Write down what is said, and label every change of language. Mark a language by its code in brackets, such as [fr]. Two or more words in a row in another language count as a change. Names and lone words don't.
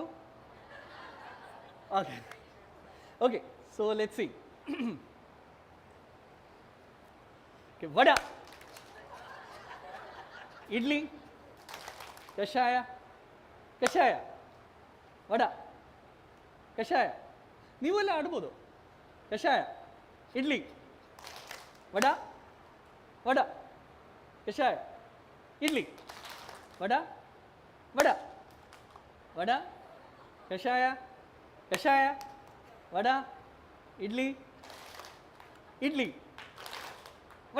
[en] Okay. Okay, so let's see. [kn] Okay, vada, idli, kashaya, kashaya, vada, kashaya. ನೀವೆಲ್ಲ ಆಡ್ಬೋದು. ಕಷಾಯ, ಇಡ್ಲಿ, ವಡ, ವಡ, ಕಷಾಯ, ಇಡ್ಲಿ, ವಡ, ವಡ, ವಡ, ಕಷಾಯ, ಕಷಾಯ, ವಡ, ಇಡ್ಲಿ, ಇಡ್ಲಿ, ವಡ.